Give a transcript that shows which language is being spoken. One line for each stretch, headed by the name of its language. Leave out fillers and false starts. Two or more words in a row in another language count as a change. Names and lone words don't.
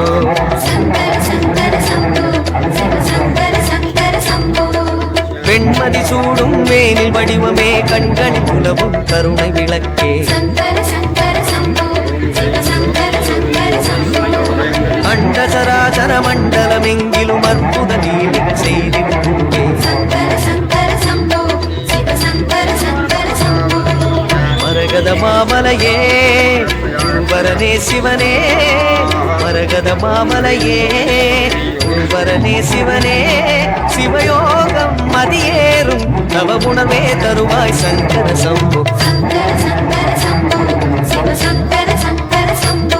Sanskrit: शङ्कर शङ्कर शम्भो शिव शङ्कर शङ्कर शम्भो
Tamil: வெண்மதி சூடும் வேனில் வடிவமே கண்களில் புலவும் கருணை விளக்கே
Sanskrit: शङ्कर शङ्कर शम्भो शिव शङ्कर शङ्कर शम्भो
Tamil: அண்ட சராசர மண்டலமெங்கிலும் அற்புத நீதிகள் செய்திருக்கே
Sanskrit: शङ्कर शङ्कर शम्भो शिव शङ्कर शङ्कर शम्भो
Tamil: மரகத மாமலையே குருவரனே சிவனே மரகத மாமலையே குருவரனே சிவனே சிவயோகம் மதியேறும் நவகுணமே தருவாய் சங்கர சம்போ
Sanskrit: शङ्कर शङ्कर शम्भो शिव शङ्कर शङ्कर शम्भो